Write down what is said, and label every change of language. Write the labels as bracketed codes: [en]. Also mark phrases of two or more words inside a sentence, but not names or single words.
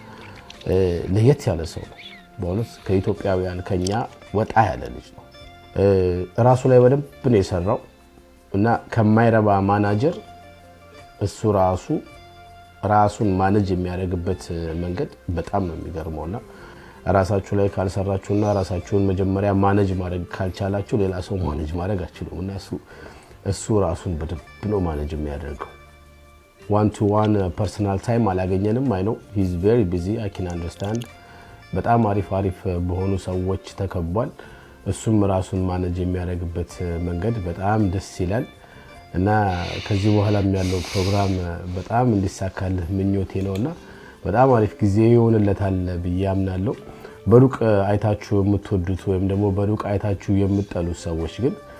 [am] ለየት ያለ ሰው ነው በእውነት ከኢትዮጵያውያን ከኛ ወጣ ያለ ልጅ ነው ራሱ ላይ በደንብ ነው የሰራው እና ከማይረባ ማናጀር እሱ ራሱን ማኔጅ የሚያደርግበት መንገድ በጣም ነው የሚገርመውና ራሳችሁ ላይ ካልሰራችሁና ራሳችሁን መጀመሪያ ማኔጅ ማድረግ ካልቻላችሁ ሌላ ሰው ማኔጅ ማድረግ አትችሉምና እሱ ራሱን በደንብ ነው ማኔጅ የሚያደርገው [en] one to one personal time [am] አላገኘንም አይ ነው [en] he is very busy I can understand [am] በጣም አሪፍ በሆኑ ሰዎች ተከቧል እሱም ራሱን ማኔጅ የሚያደርግበት መንገድ በጣም ደስ ይላል እና ከዚህ በኋላም ያለው ፕሮግራም በጣም እንዲሳካልህ ምኞቴ ነውና በጣም አሪፍ ጊዜ ይሆንለታል ብያምናለሁ በሩቅ አይታችሁ የምትወዱት ወይም ደግሞ በሩቅ አይታችሁ የምትጠሉት ሰዎች ግን